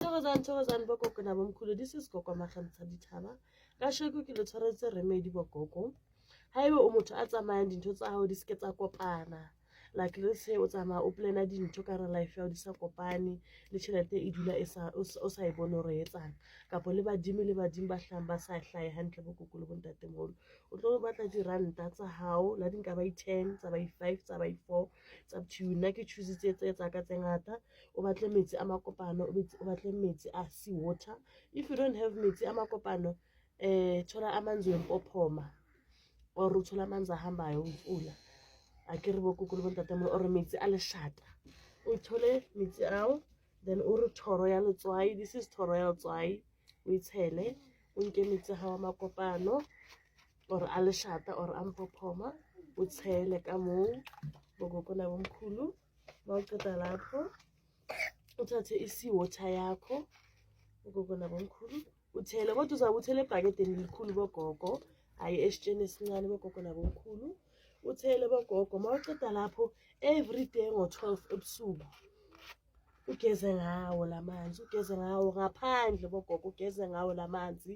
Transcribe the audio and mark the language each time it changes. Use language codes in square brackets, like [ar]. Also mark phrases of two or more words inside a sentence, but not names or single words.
[zu] Thokozani bogogo nabomkhulu. [en] This is Gogo Makgantsa Dithaba. [st] Kasheko ke le tshwaretse remedy bogogo. Haeba o motho a tsamayang dintho tsa hao di ske tsa kopana, [en] like let's say [st] o tsamaya o plana dintho ka re life ya o di sa kopane le tjhelete e dula o sa e bone hore e etsang, kapo le badimo ba hlang ba sa hlahe hantle bogogo le bontatemoholo, o tlo batla diranta tsa hao la di nka ba 10 tsa ba 5 tsa ba 4 tsa [en] up to you. [st] Nna ke choose tse tsa ka tse ngata. O batle metsi a makopano, o batle metsi a [en] sea water. If you don't have [st] metsi a makopano, [zu] thola amanzi wempophoma, or uthola amanzi ahambayo umfula, [st] akere bogogo le bontatemoholo, [zu] or [st] metsi a leshata. O thole metsi ao, then o re thoro ya letswai, [en] this is [st] thoro ya letswai, o itshele, o nke metsi a hao a makopano or a leshata or a mpophoma, o tshele ka moo bogogo nabomkhulu. [zu] Mawuqeda lapho uthathe i-sea water yakho bogogo nabomkhulu uthele, kodwa uzabe uthele ebhakedeni elikhulu bogogo, hayi esitsheni esincane bogogo nabomkhulu. Uthele bogogo, mawuqeda lapho everyday ngo-12 ebusuku ugeze ngawo lamanzi, ugeze ngawo ngaphandle bogogo, ugeze ngawo lamanzi.